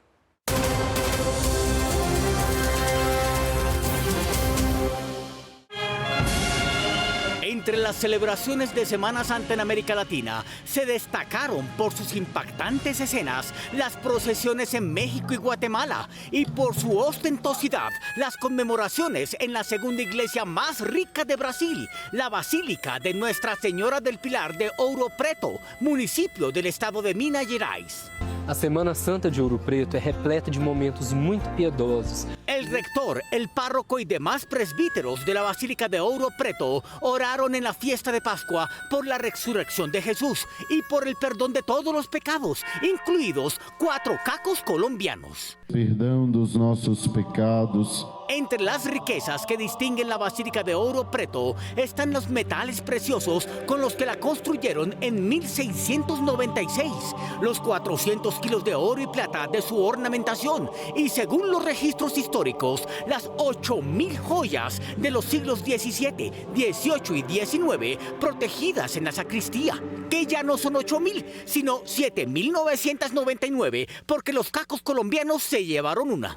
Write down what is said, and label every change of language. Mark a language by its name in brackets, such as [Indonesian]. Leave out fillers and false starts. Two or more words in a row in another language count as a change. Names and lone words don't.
[Spanish] Entre las celebraciones de Semana Santa en América Latina, se destacaron por sus impactantes escenas las procesiones en México y Guatemala, y por su ostentosidad las conmemoraciones en la segunda iglesia más rica de Brasil, la Basílica de Nuestra Señora del Pilar de Ouro Preto, municipio del estado de Minas Gerais. [Portuguese] A Semana Santa de Ouro Preto é repleta de momentos muito piedosos. [Spanish] El rector, el párroco y demás presbíteros de la Basílica de Ouro Preto oraron en la fiesta de Pascua por la resurrección de Jesús y por el perdón de todos los pecados, incluidos 4 cacos colombianos. [Portuguese] Perdão dos nossos pecados. [Spanish] Entre las riquezas que distinguen la Basílica de Ouro Preto están los metales preciosos con los que la construyeron en 1696, los 400 kilos de oro y plata de su ornamentación y, según los registros históricos, las 8.000 joyas de los siglos XVII, XVIII y XIX protegidas en la sacristía, que ya no son 8.000, sino 7.999, porque los cacos colombianos se llevaron una.